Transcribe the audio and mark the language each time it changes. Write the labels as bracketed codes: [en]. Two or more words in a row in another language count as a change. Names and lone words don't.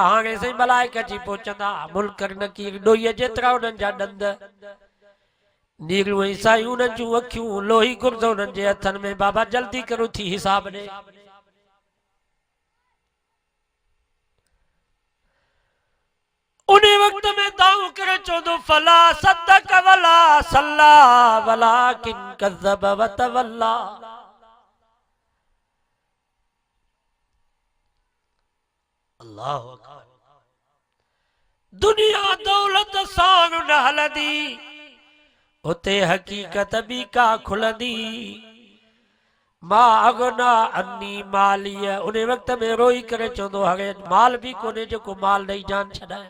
[sd] हाणे साईं मलाइक अची पहुचंदा, मुल्कर नकीर ॾोहीअ जेतिरा उन्हनि जा ॾंद, नीरियूं ऐं सायूं उन्हनि जूं अखियूं, लोही गुर्ज़ उन्हनि जे हथनि में। बाबा जल्दी करो थी हिसाब ॾे। उन वक्त में दाऊ करे चवंदो [ar] فلا صدق ولا صلى ولكن كذب وتولى. الله أكبر. [sd] दुनिया दौलत सां न हलंदी, उते हकीकत बि का खुलंदी। [ar] ما أغنى عني ماليه, [sd] उन वक्त में रोई करे चवंदो हाणे माल बि कोन्हे जेको माल ॾेई जान छॾाए।